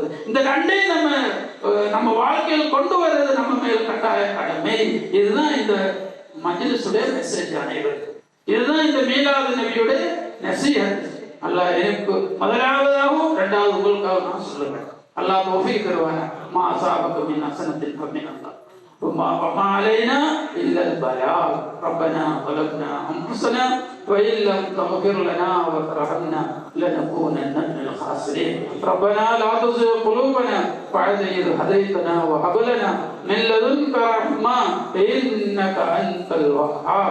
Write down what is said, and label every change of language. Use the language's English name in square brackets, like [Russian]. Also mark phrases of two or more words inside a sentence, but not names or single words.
[Tamil] இந்த ரெண்டையும் நம்ம வாழ்க்கையில் கொண்டு வர்றது நம்ம மேல் கட்டாய கடமை. இதுதான் இந்த மஜ்லிஸுடைய மெசேஜ் அனைவருக்கும். இதுதான் இந்த மீலாது நபியுடைய நசீஹத். அல்லாஹ் எனக்கு முதலாவதாகவும் இரண்டாவது உங்களுக்காக நான் சொல்லுவேன். அல்லாஹ் தௌஃபீக் தருவானா. [Arabic] ما أصابك من حسنة فمن الله وما علينا إلا البلاغ. ربنا ظلمنا أنفسنا وإن لم تغفر لنا وترحمنا لنكونن من الخاسرين. ربنا لا تزغ قلوبنا بعد إذ هديتنا وهب لنا من لدنك رحمة إنك أنت الوهاب.